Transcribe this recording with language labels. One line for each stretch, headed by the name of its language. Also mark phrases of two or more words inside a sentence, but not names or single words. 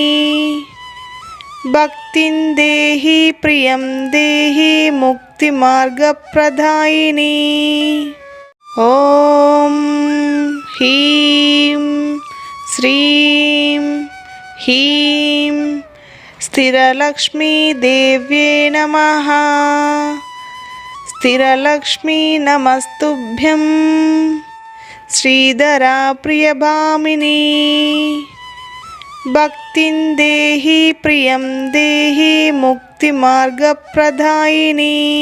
Sanskrit: भक्तिं देहि प्रियं देहि मुक्तिमार्गप्रदायिनी. ॐ ह्रीं श्रीं ह्रीं స్థిరలక్ష్మీదేవ్యే నమః స్థిరలక్ష్మీ నమస్తుభ్యం శ్రీధరా ప్రియభామినీ భక్తిం దేహి ప్రియం దేహి ముక్తిమార్గప్రదాయిని